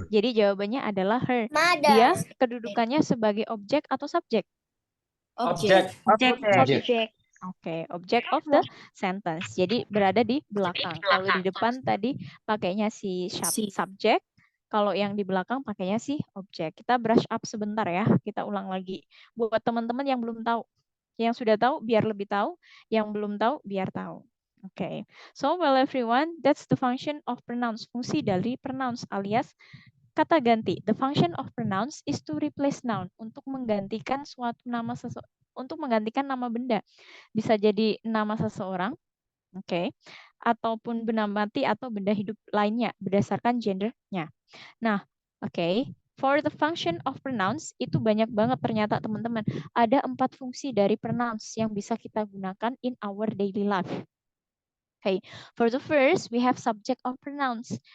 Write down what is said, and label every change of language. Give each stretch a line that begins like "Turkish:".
Indonesian: Jadi jawabannya adalah her. Dia kedudukannya sebagai objek atau subjek? Objek.
English: Oke, object of the sentence.
Indonesian: Jadi berada di belakang. Kalau di depan tadi pakainya si subject, kalau yang di belakang pakainya si objek. Kita brush up sebentar ya. Kita ulang lagi. Buat teman-teman yang belum tahu. Yang sudah tahu biar lebih tahu, yang belum tahu biar tahu. Oke.
English: So well everyone, that's the function of pronouns.
Indonesian: Fungsi dari pronouns alias kata ganti.
English: The function of pronouns is to replace noun,
Indonesian: untuk menggantikan suatu nama untuk menggantikan nama benda. Bisa jadi nama seseorang, oke, ataupun benda mati atau benda hidup lainnya berdasarkan gendernya. Nah, oke,
English: for the function of pronouns
Indonesian: itu banyak banget ternyata teman-teman. Ada 4 fungsi dari pronouns yang bisa kita gunakan
English: in our daily life. Okay, for the first, we have subject of pronouns.